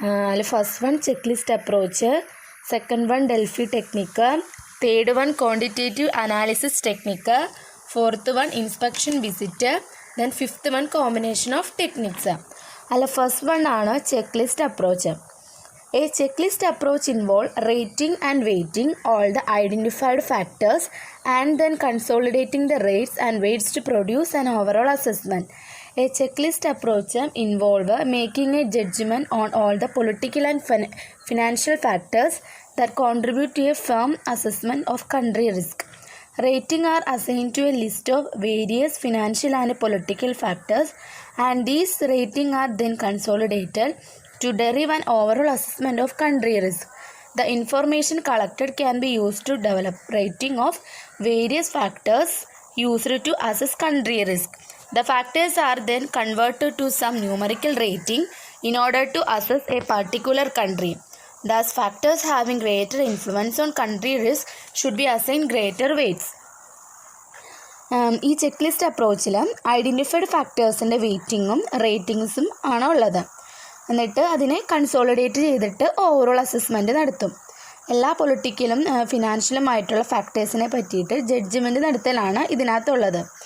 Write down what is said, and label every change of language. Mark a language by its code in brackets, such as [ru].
[en] അതിൽ first one check list approach, second one Delphi technique, third one quantitative analysis technique, fourth one inspection visit, then fifth one combination of techniques. അതിൽ first one ആണ് check list approach. A checklist approach involves rating and weighting all the identified factors and then consolidating the rates and weights to produce an overall assessment. A checklist approach involves making a judgment on all the political and financial factors that contribute to a firm assessment of country risk. Rating are assigned to a list of various financial and political factors, and these ratings are then consolidated to derive an overall assessment of country risk. The information collected can be used to develop rating of various factors used to assess country risk. The factors are then converted to some numerical rating in order to assess a particular country. Thus, factors having greater influence on country risk should be assigned greater weights. [ml] ഈ check list അപ്രോച്ചിൽ identified ഫാക്ടേഴ്സിൻ്റെ വെയ്റ്റിങ്ങും റേറ്റിങ്സും ആണ് ഉള്ളത്. എന്നിട്ട് അതിനെ consolidate ചെയ്തിട്ട് overall assessment നടത്തും. എല്ലാ പൊളിറ്റിക്കലും ഫിനാൻഷ്യലുമായിട്ടുള്ള ഫാക്ടേഴ്സിനെ പറ്റിയിട്ട് judgement നടത്തലാണ് ഇതിനകത്തുള്ളത്.